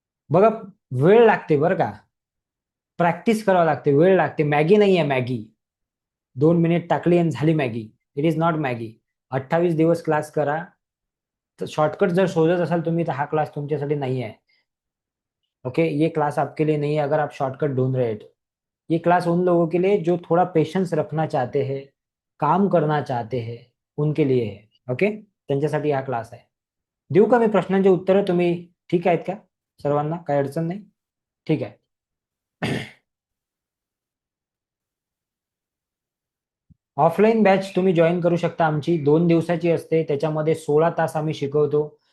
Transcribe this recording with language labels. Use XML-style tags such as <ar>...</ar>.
<mr>बघा, वेळ लागते बरं का, प्रॅक्टिस करावं लागते, वेळ लागते. मॅगी नाही आहे मॅगी. 2 मिनिट टाकली आणि झाली Maggi.</mr> <en>It is not Maggi.</en> <mr>28 दिवस क्लास करा. तर शॉर्टकट जर शोधत असाल तुम्ही तर हा क्लास तुमच्यासाठी नाही आहे.</mr> <hi>ओके, ये क्लास आपके लिए नहीं है अगर आप शॉर्टकट ढूंढ रहे हो तो. ये क्लास उन लोगों के लिए जो थोड़ा पेशेंस रखना चाहते हैं, काम करना चाहते हैं, उनके लिए है.</hi> <mr>ओके, त्यांच्यासाठी हा क्लास आहे. देऊ का मी प्रश्नांची उत्तरं? तुम्ही ठीक आहेत का सर्वांना? काही अडचण नाही? ठीक आहे. ऑफलाईन बॅच तुम्ही जॉईन करू शकता. आमची 2 दिवसाची असते, त्याच्यामध्ये 16 तास आम्ही शिकवतो.</mr>